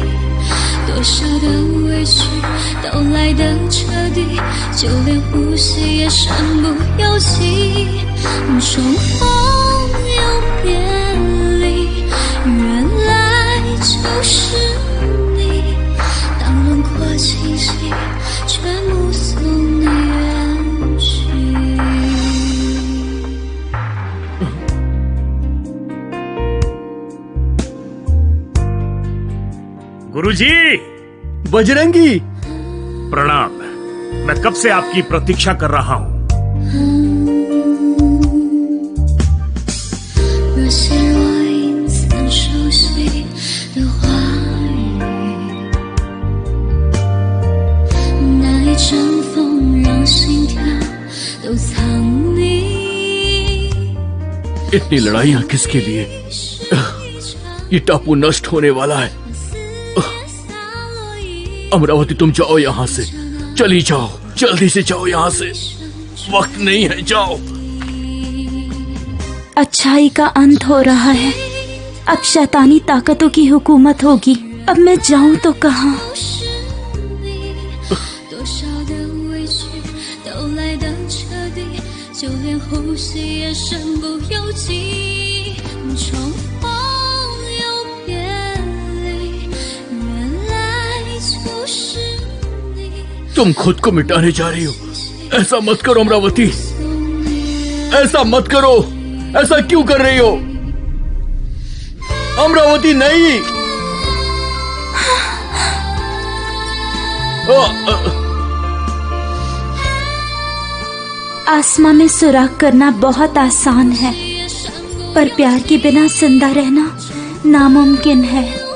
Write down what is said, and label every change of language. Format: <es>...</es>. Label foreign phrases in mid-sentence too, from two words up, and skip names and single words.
<zh>多少的委屈都来得彻底，就连呼吸也身不由己。重逢又别离，原来就是你。当轮廓清晰，却目送你远去。</zh> <hi>गुरुजी, बजरंगी, प्रणाम। मैं कब से आपकी प्रतीक्षा कर रहा हूँ।</hi> <zh>若心若隐曾熟悉的话语，那一阵风让心跳都藏匿。</zh> <hi>इतनी लड़ाइयां किसके लिए? ये टापू नष्ट होने वाला है। अमरावती, तुम जाओ यहाँ से, चली जाओ, जल्दी से जाओ यहाँ से, वक्त नहीं है, जाओ। अच्छाई का अंत हो रहा है, अब शैतानी ताकतों की हुकूमत होगी। अब मैं जाऊं तो कहाँ?</hi> <zh>多少的委屈都来得彻底，就连呼吸也身不由己。重逢又别离，原来就是你。</zh> <hi>तुम खुद को मिटाने जा रही हो, ऐसा मत करो अमरावती, ऐसा मत करो, ऐसा क्यों कर रही हो? अमरावती नहीं। आसमां में सुराख करना बहुत आसान है, पर प्यार के बिना जिंदा रहना नामुमकिन है।</hi>